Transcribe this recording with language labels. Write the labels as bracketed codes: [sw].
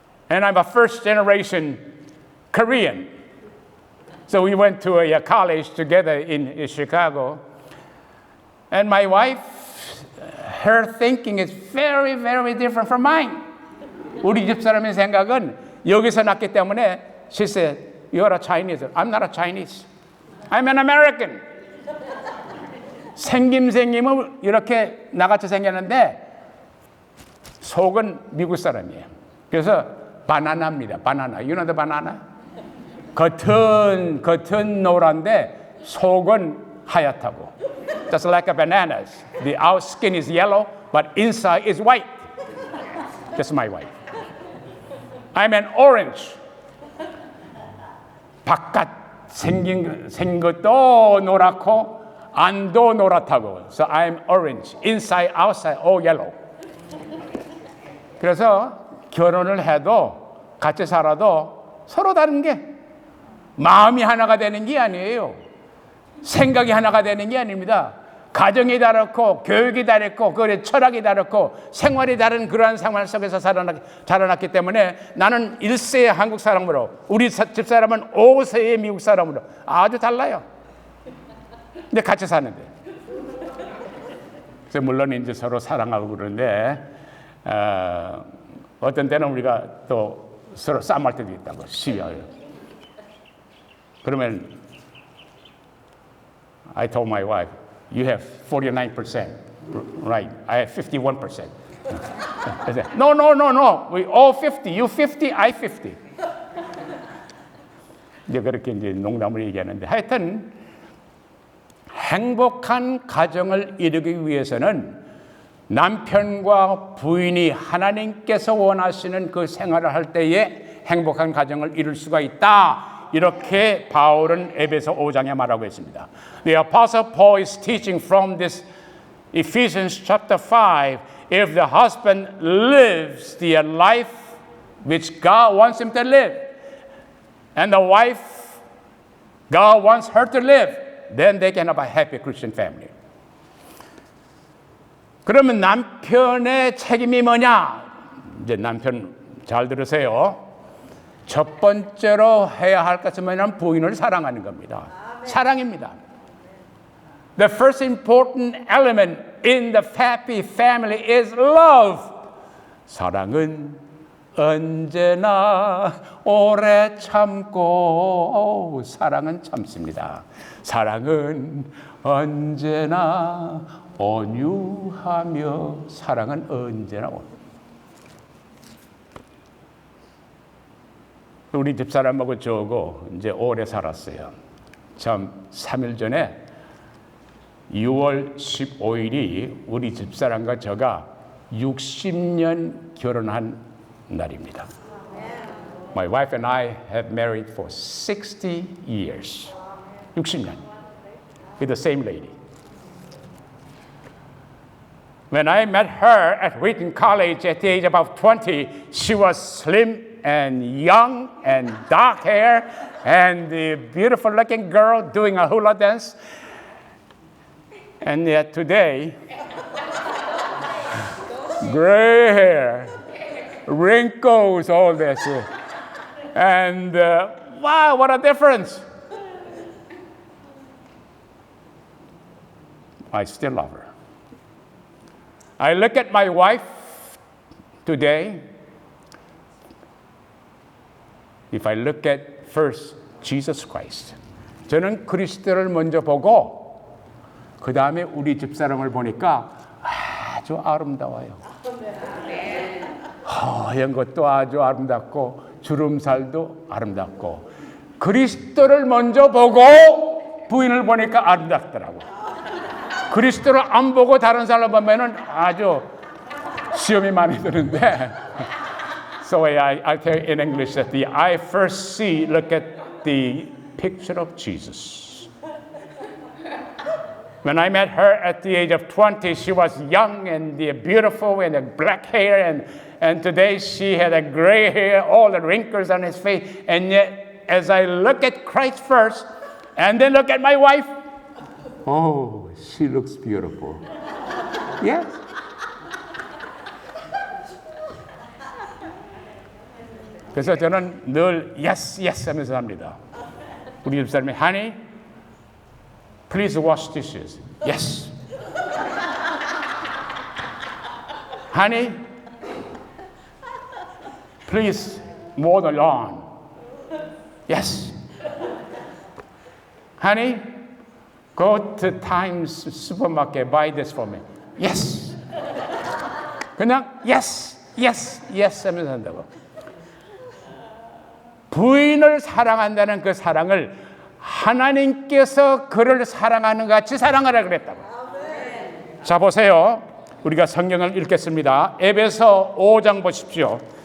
[en] And I'm a first generation Korean. So we went to a college together in Chicago. And my wife, her thinking is very, very different from mine. [ko] 우리 집사람의 생각은 여기서 났기 때문에 [en] she said, you're a Chinese. I'm not a Chinese. I'm an American. [ko] 생김은 이렇게 나같이 생겼는데 속은 미국 사람이에요. 그래서 바나나입니다. 바나나. [en] You know the banana? [ko] 겉은 노란데 속은 하얗다고. [en] Just like a bananas. The outer skin is yellow, but inside is white. That's my wife. I'm an orange. [ko] 바깥 생긴 것도 노랗고 안도 노랗다고. [en] So I'm orange. Inside, outside, all yellow. [ko] 그래서 결혼을 해도 같이 살아도 서로 다른 게 마음이 하나가 되는 게 아니에요. 생각이 하나가 되는 게 아닙니다. 가정이 다르고 교육이 다르고 그래 철학이 다르고 생활이 다른 그러한 생활 속에서 자라났기 때문에 나는 1세의 한국 사람으로 우리 집사람은 5세의 미국 사람으로 아주 달라요. 근데 같이 사는데. 그래서 물론 이제 서로 사랑하고 그러는데 어떤 때는 우리가 또 서로 싸움할 때도 있다고 시비하요. 그러면 [en] I told my wife, you have 49%, right? I have 51%. I said, no. We all 50. You 50, I 50. [ko] 이제 그렇게 이제 농담을 얘기하는데 하여튼 행복한 가정을 이루기 위해서는 남편과 부인이 하나님께서 원하시는 그 생활을 할 때에 행복한 가정을 이룰 수가 있다. 이렇게 바울은 에베소 5장에 말하고 있습니다. [en] The Apostle Paul is teaching from this Ephesians chapter 5. If the husband lives the life which God wants him to live, and the wife, God wants her to live, then they can have a happy Christian family. [ko] 그러면 남편의 책임이 뭐냐? 이제 남편 잘 들으세요. 첫 번째로 해야 할 것은 뭐냐면 부인을 사랑하는 겁니다. 사랑입니다. [en] The first important element in the happy family is love. [ko] 사랑은 언제나 오래 참고 사랑은 참습니다. 사랑은 언제나 온유하며 사랑은 언제나 우리 집사람하고 저하고 이제 오래 살았어요. 참 3일 전에 6월 15일이 우리 집사람과 저가 60년 결혼한 날입니다. [en] My wife and I have married for 60 years. 60년. With the same lady. When I met her at Wheaton College at the age of about 20, she was slim and young and dark hair and a beautiful looking girl doing a hula dance. And yet today, gray hair, wrinkles, all this. And wow, what a difference. I still love her. I look at my wife today. If I look at first Jesus Christ, [ko] 저는 그리스도를 먼저 보고 그 다음에 우리 집사람을 보니까 아주 아름다워요. 하얀 것도 아주 아름답고 주름살도 아름답고 그리스도를 먼저 보고 부인을 보니까 아름답더라고. 그리스도를 안 보고 다른 사람 보면은 아주 시험이 많이 드는데 [en] So I tell you in English that the eye first see, look at the picture of Jesus. When I met her at the age of 20, she was young and beautiful and black hair, and today she had a gray hair, all the wrinkles on his face. And yet, as I look at Christ first, and then look at my wife, oh, she looks beautiful. Yes. [ko] 그래서 저는 늘 yes, yes 하면서 합니다. 우리 집사람이 [en] honey, please wash dishes. Yes. honey, please mow the lawn. Yes. honey, go to Times supermarket, buy this for me. Yes. [ko] 그냥 yes, yes, yes 하면서 한다고. 부인을 사랑한다는 그 사랑을 하나님께서 그를 사랑하는 것 같이 사랑하라 그랬다고. 자, 보세요. 우리가 성경을 읽겠습니다. 에베소 5장 보십시오.